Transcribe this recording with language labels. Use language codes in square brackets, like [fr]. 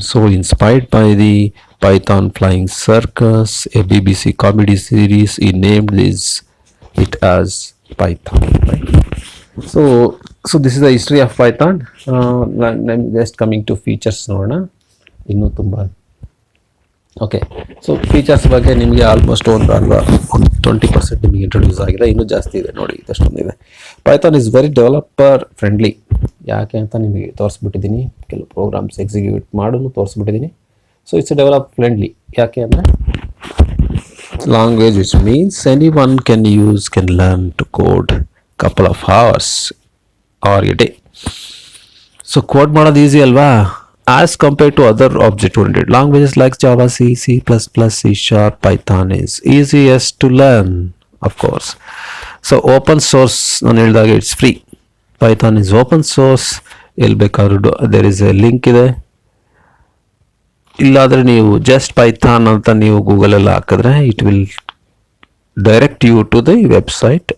[en] So inspired by the Python Flying Circus, a BBC comedy series, he named it as Python. Right? So this is the history of Python. I'm just coming to features ನೋಡೋಣ. [kn] ಇನ್ನೂ ತುಂಬ okay, so features ಬಗ್ಗೆ ನಿಮಗೆ almost ಒಂದು 20% ನಿಮಗೆ introduce ಆಗಿದೆ, ಇನ್ನೂ ಜಾಸ್ತಿ ಇದೆ ನೋಡಿ, ಇದಷ್ಟೊಂದಿದೆ. [en] Python is very developer friendly. [kn] ಯಾಕೆ ಅಂತ ನಿಮಗೆ ತೋರಿಸ್ಬಿಟ್ಟಿದ್ದೀನಿ, ಕೆಲವು ಪ್ರೋಗ್ರಾಮ್ಸ್ ಎಕ್ಸಿಕ್ಯೂಟ್ ಮಾಡೋನು ತೋರಿಸ್ಬಿಟ್ಟಿದ್ದೀನಿ. [en] So it's develop friendly. [kn] ಯಾಕೆ ಅಂದರೆ [en] language which means anyone can learn to code couple of hours or a day. So code [kn] ಮಾಡೋದು ಈಸಿ ಅಲ್ವಾ [en] as compared to other object oriented languages like Java, C, C++, C Sharp, Python is easiest to learn, of course. So open source [kn] ನಾನು ಹೇಳಿದಾಗ [en] it's free. Python is open source. [kn] ಎಲ್ಲಿ ಬೇಕಾದ್ರೂ [en] there is a link ಇದೆ. [kn] ಇಲ್ಲಾದರೆ ನೀವು just Python ಅಂತ ನೀವು ಗೂಗಲಲ್ಲಿ ಹಾಕಿದ್ರೆ [en] It will direct you to the website.